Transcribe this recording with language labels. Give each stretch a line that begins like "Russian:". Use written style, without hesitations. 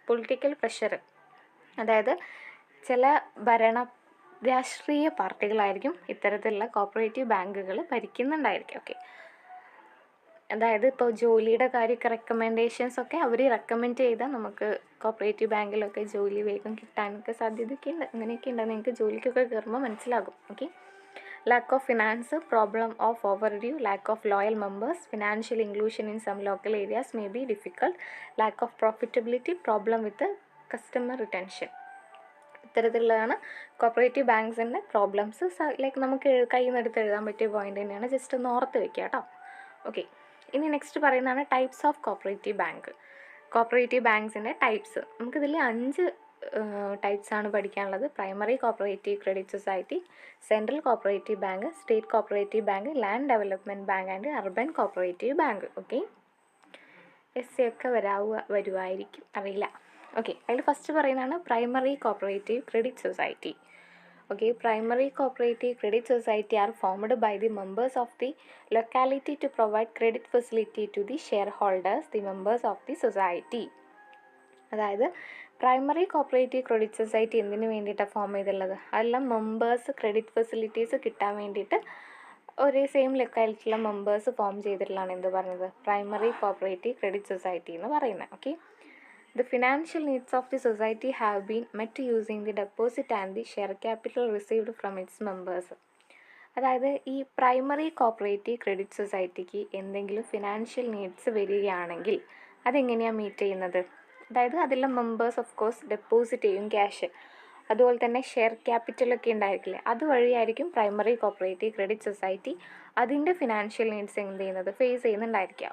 Malayalam: Political pressure, അതായത് ചില രാഷ്ട്രീയ പാർട്ടികളായിരിക്കും ഇത്തരത്തിലുള്ള കോപ്പറേറ്റീവ് ബാങ്കുകൾ ഭരിക്കുന്നുണ്ടായിരിക്കും. ഓക്കെ, അതായത് ഇപ്പോൾ ജോലിയുടെ കാര്യമൊക്കെ റെക്കമെൻഡേഷൻസ് ഒക്കെ അവർ റെക്കമെൻഡ് ചെയ്താൽ നമുക്ക് കോപ്പറേറ്റീവ് ബാങ്കിലൊക്കെ ജോലി വേഗം കിട്ടാനൊക്കെ സാധ്യതയൊക്കെ ഉണ്ട്. അങ്ങനെയൊക്കെ ഉണ്ട്, നിങ്ങൾക്ക് ജോലിക്കൊക്കെ കയറുമ്പോൾ മനസ്സിലാകും.
English: Okay, lack of finance, problem of overdue, lack of loyal members, financial inclusion in some local areas may be difficult, lack of profitability, problem with the customer retention.
Malayalam: ഇത്തരത്തിലുള്ളതാണ് cooperative ബാങ്ക്സിൻ്റെ problems. Like നമുക്ക് കയ്യിൽ നിന്ന് എടുത്ത് എഴുതാൻ പറ്റിയ point തന്നെയാണ്, just ഒന്ന് ഓർത്ത് വെക്കുക കേട്ടോ. ഓക്കെ, ഇനി നെക്സ്റ്റ് പറയുന്നതാണ് types of cooperative bank. Cooperative ബാങ്ക്സിൻ്റെ types. നമുക്കിതിൽ 5 ടൈപ്സാണ് പഠിക്കാനുള്ളത്.
English: Primary cooperative credit society, central cooperative bank, state cooperative bank, land development bank and urban cooperative bank.
Malayalam: Okay, ഒക്കെ വരുമായിരിക്കും, അറിയില്ല. ഓക്കെ, അതിൽ ഫസ്റ്റ് പറയുന്നതാണ് primary cooperative credit society.
English: Okay, primary cooperative credit society are formed by the members of the locality to provide credit facility to the shareholders, the members of the society.
Malayalam: അതായത് primary cooperative credit society എന്തിനു വേണ്ടിയിട്ടാണ് form ചെയ്തിട്ടുള്ളത്? അതെല്ലാം members credit facilities കിട്ടാൻ വേണ്ടിയിട്ട് ഒരേ same ലൊക്കാലിറ്റിയിലുള്ള members form ചെയ്തിട്ടുള്ളതാണ് എന്ത് പറഞ്ഞത്? പ്രൈമറി കോപ്പറേറ്റീവ് ക്രെഡിറ്റ് സൊസൈറ്റി എന്ന് പറയുന്നത്.
English: Okay, the financial needs of the society have been met using the deposit and the share capital received from its members.
Malayalam: അതായത് ഈ പ്രൈമറി കോപ്പറേറ്റീവ് ക്രെഡിറ്റ് സൊസൈറ്റിക്ക് എന്തെങ്കിലും financial needs വരികയാണെങ്കിൽ അതെങ്ങനെയാണ് മീറ്റ് ചെയ്യുന്നത്? അതായത് അതിലെ മെമ്പേഴ്സ് ഓഫ് കോഴ്സ് ഡെപ്പോസിറ്റ് ചെയ്യും ക്യാഷ്, അതുപോലെ തന്നെ share ക്യാപിറ്റലൊക്കെ ഉണ്ടായിരിക്കില്ലേ, അതുവഴിയായിരിക്കും primary cooperative credit society അതിൻ്റെ ഫിനാൻഷ്യൽ നീഡ്സ് എന്ത് ചെയ്യുന്നത്? ഫേസ് ചെയ്യുന്നുണ്ടായിരിക്കുക.